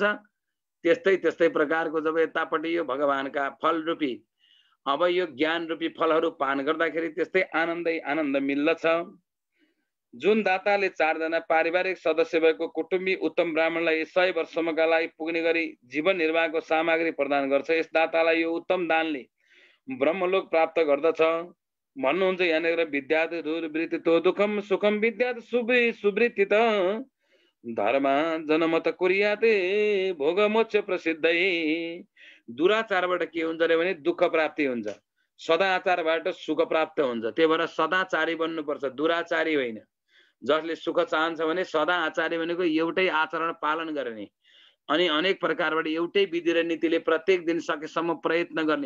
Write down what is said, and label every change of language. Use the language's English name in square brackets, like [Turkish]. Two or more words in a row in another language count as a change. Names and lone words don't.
[Nepali] त्यस्तै प्रकारको जब यतापट्टि यो भगवानका फल रूपी अब यो ज्ञान रूपी फलहरू पान गर्दाखेरि त्यस्तै आनन्द मिल्दछ। जुन दाताले 4 जना पारिवारिक सदस्य भएको कुटुम्बी उत्तम ब्राह्मणलाई 100 वर्षसम्मका लागि पुग्ने गरी जीवन निर्वाहको सामग्री प्रदान गर्छ, यस दातालाई यो उत्तम दानले ब्रह्मलोक प्राप्त गर्दछ भन्नुहुन्छ। [Sanskrit] यहाँनिर विद्यात दुर्वृत्ति तो दुःखम सुखम विद्यात सुवृत्ति त धर्म जनमत कुर्याते भोग मोक्ष प्रसिद्धै। [Nepali] दुराचारबाट के हुन्छ रे भने दुःख प्राप्ति हुन्छ, सदाचारबाट सुख प्राप्त हुन्छ। त्यही भएर सदाचारी बन्नुपर्छ, दुराचारी होइन। जसले सुख चाहन्छ भने सदाचारी भनेको एउटै आचरण पालन गर्ने अनि अनेक प्रकारबाट एउटै विधि र नीतिले प्रत्येक दिन सकेसम्म प्रयत्न गर्ने।